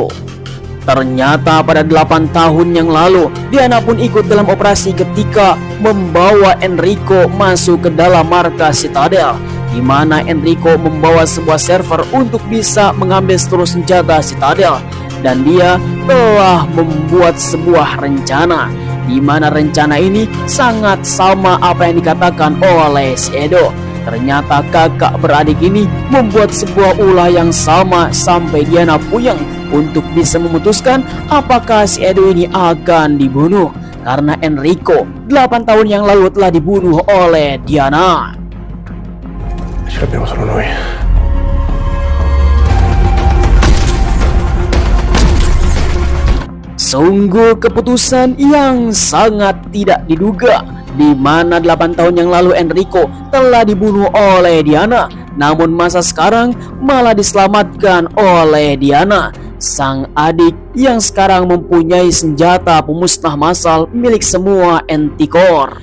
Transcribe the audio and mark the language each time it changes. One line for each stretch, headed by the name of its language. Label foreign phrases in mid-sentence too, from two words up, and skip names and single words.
Indonesian: Ternyata pada 8 tahun yang lalu, Diana pun ikut dalam operasi ketika membawa Enrico masuk ke dalam markas Citadel, di mana Enrico membawa sebuah server untuk bisa mengambil seluruh senjata Citadel, dan dia telah membuat sebuah rencana, di mana rencana ini sangat sama apa yang dikatakan oleh si Edo. Ternyata kakak beradik ini membuat sebuah ulah yang sama sampai Diana puyeng untuk bisa memutuskan apakah si Edo ini akan dibunuh, karena Enrico 8 tahun yang lalu telah dibunuh oleh Diana.
Italian: Ce l'abbiamo solo noi.
Indonesian: Sungguh keputusan yang sangat tidak diduga, di mana 8 tahun yang lalu Enrico telah dibunuh oleh Diana, namun masa sekarang malah diselamatkan oleh Diana, sang adik yang sekarang mempunyai senjata pemusnah massal milik semua Manticore.